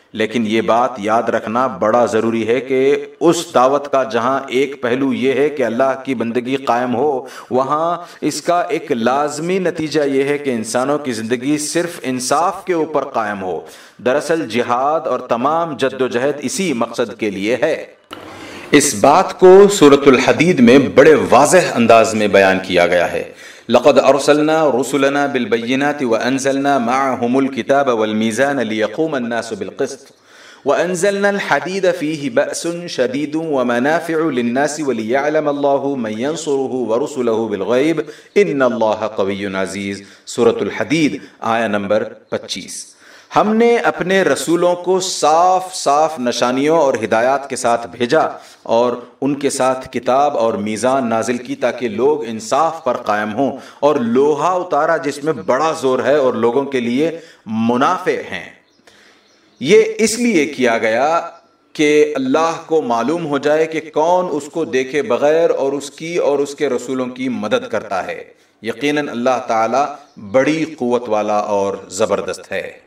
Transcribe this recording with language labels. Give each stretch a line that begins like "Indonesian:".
Urdu: لیکن یہ بات یاد رکھنا بڑا ضروری ہے کہ اس دعوت کا جہاں ایک پہلو یہ ہے کہ اللہ کی بندگی قائم ہو, وہاں اس کا ایک لازمی نتیجہ یہ ہے کہ انسانوں کی زندگی صرف انصاف کے اوپر قائم ہو. دراصل جہاد اور تمام جد و جہد اسی مقصد کے لیے ہے. اس بات کو سورۃ الحدید میں بڑے واضح انداز میں بیان کیا گیا ہے.
Arabic: لقد ارسلنا رسلنا بالبينات وانزلنا معهم الكتاب والميزان ليقوم الناس بالقسط وانزلنا الحديد فيه باس شديد ومنافع للناس وليعلم الله من ينصره ورسله بالغيب ان الله قوي عزيز,
Urdu: سورۃ الحدید آیہ نمبر 25. ہم نے اپنے رسولوں کو صاف صاف نشانیوں اور ہدایات کے ساتھ بھیجا اور ان کے ساتھ کتاب اور میزان نازل کی تاکہ لوگ انصاف پر قائم ہوں، اور لوہا اتارا جس میں بڑا زور ہے اور لوگوں کے لیے منافع ہیں۔ یہ اس لیے کیا گیا کہ اللہ کو معلوم ہو جائے کہ کون اس کو دیکھے بغیر اور اس کی اور اس کے رسولوں کی مدد کرتا ہے۔ یقیناً اللہ تعالی بڑی قوت والا اور زبردست ہے۔